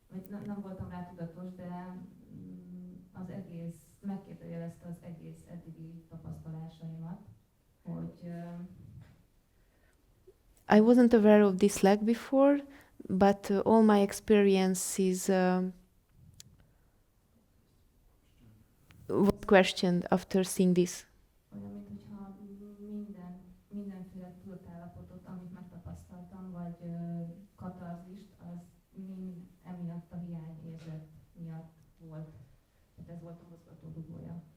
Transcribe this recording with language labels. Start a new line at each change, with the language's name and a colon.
Hungarian: vagy nem voltam rá tudatos, de az egész, megkérdőjelezte az egész eddigi tapasztalásaimat, hogy
English: I wasn't aware of this lack before, but all my experiences was questioned after seeing this.
Hungarian: olyan, mint hogyha mindenféle tudatállapotot, amit megtapasztaltam, vagy katarzist, az mind emiatt a hiányérzet miatt volt. Tehát ez volt a mozgató dugója.